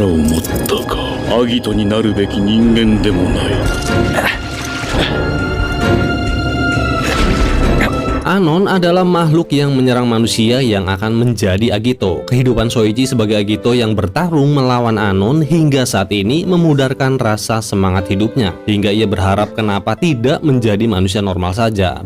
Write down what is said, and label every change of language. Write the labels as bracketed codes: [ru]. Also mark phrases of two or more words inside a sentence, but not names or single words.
[ja] を持ったか、アギトになるべき人間でもない。 [id] Anon adalah makhluk yang menyerang manusia yang akan menjadi Agito. Kehidupan Soichi sebagai Agito yang bertarung melawan Anon hingga saat ini memudarkan rasa semangat hidupnya, hingga ia berharap kenapa tidak menjadi manusia normal saja.